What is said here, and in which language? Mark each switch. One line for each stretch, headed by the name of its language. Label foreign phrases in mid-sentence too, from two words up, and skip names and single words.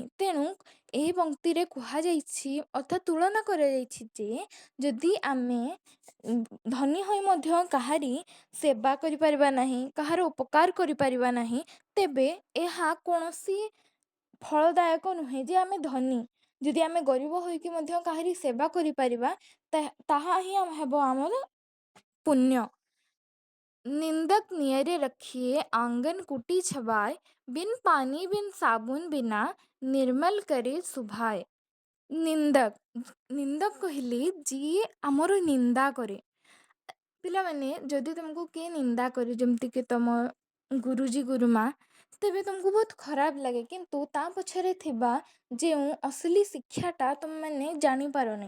Odia: ତେଣୁ ଏହି ପଂକ୍ତିରେ କୁହାଯାଇଛି ଅର୍ଥାତ୍ ତୁଳନା କରାଯାଇଛି ଯେ ଯଦି ଆମେ ଧନୀ ହୋଇ ମଧ୍ୟ କାହାରି ସେବା କରିପାରିବା ନାହିଁ, କାହାର ଉପକାର କରିପାରିବା ନାହିଁ, ତେବେ ଏହା କୌଣସି ଫଳଦାୟକ ନୁହେଁ ଯେ ଆମେ ଧନୀ। ଯଦି ଆମେ ଗରିବ ହୋଇକି ମଧ୍ୟ କାହାରି ସେବା କରିପାରିବା ତାହା ହିଁ ହେବ ଆମର पुण्य।
Hindi: निंदक नियरे रखिए आंगन कुटी छबाए बिन पानी बिन साबुन बिना निर्मल करे सुभाए।
Odia: ନିନ୍ଦକ ନିନ୍ଦକ କହିଲେ ଯିଏ ଆମର ନିନ୍ଦା କରେ। ପିଲାମାନେ ଯଦି ତୁମକୁ କିଏ ନିନ୍ଦା କରେ ଯେମିତିକି ତୁମ ଗୁରୁଜୀ ଗୁରୁମା, ତେବେ ତୁମକୁ ବହୁତ ଖରାପ ଲାଗେ, କିନ୍ତୁ ତା ପଛରେ ଥିବା ଯେଉଁ ଅସଲି ଶିକ୍ଷାଟା ତୁମେମାନେ ଜାଣିପାରନି।